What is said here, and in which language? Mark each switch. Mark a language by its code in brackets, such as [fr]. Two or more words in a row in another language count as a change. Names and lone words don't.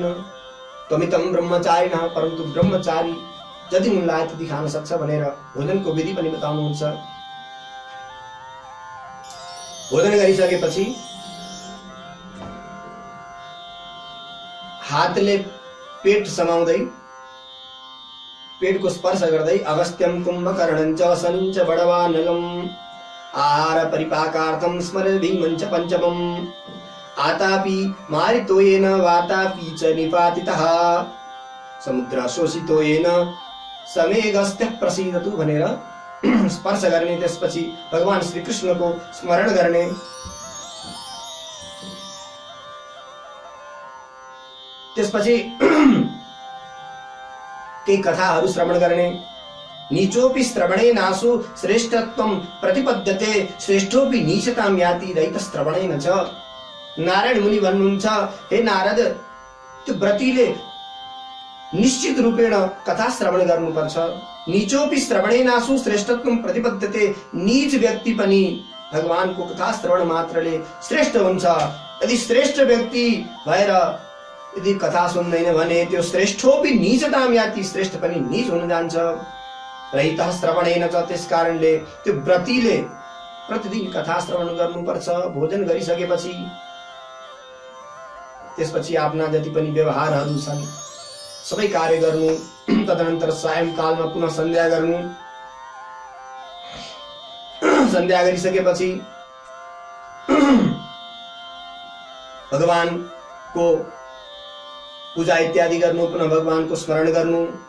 [sa] त्वमितं ब्रह्मचारिणः, [ne] परन्तु ब्रह्मचारी जति मन लाग्यो त्यति खान सक्छ भनेर भोजनको विधि पनि बताउनुहुन्छ। भोजन गरिसकेपछि हातले पेट समाउँदै पेटको स्पर्श गर्दै अगस्त्यं [sa] कुम्भकर्णं च शनिं च बडवानलम् आहार परिपाकार्थं स्मर भीमं च पञ्चमम् आतापि मारितोयेन वातापि च निपातितः समुद्र शोषितोयेन समेगस्त्यः प्रसीदतु [ne] भनेर स्पर्श गर्ने, त्यसपछि भगवान श्री कृष्णको स्मरण गर्ने। त्यसपछि केही कथाहरू श्रवण गर्ने। [sa] नीचोपि श्रवणेनासु श्रेष्ठत्वं प्रतिपद्यते श्रेष्ठोपि नीचतां याति रहितश्रवणेन च। [ne] नारायण मुनि भन्नुहुन्छ, हे नारद, त्यो व्रतीले निश्चित रूपेण कथा श्रवण गर्नुपर्छ। [sa] नीचोपि श्रवणेनासु श्रेष्ठत्वं प्रतिपद्यते, [ne] नीच व्यक्ति पनि भगवानको कथा श्रवण मात्रले श्रेष्ठ हुन्छ। यदि श्रेष्ठ व्यक्ति भएर यदि कथा सुन्दैन भने त्यो [sa] श्रेष्ठोपि नीचतां याति, [ne] श्रेष्ठ पनि नीच हुन जान्छ। [sa] रहितः श्रवणेन च, [ne] त्यसकारणले त्यो व्रतीले प्रतिदिन कथा श्रवण गर्नुपर्छ। भोजन गरिसकेपछि त्यसपछि आफ्ना जति पनि व्यवहारहरू छन् सबै कार्य गर्नु। तदनन्तर सायंकालमा पुनः सन्ध्या गर्नु। सन्ध्या गरिसकेपछि भगवानको पूजा इत्यादि गर्नु, पुनः भगवानको स्मरण गर्नु।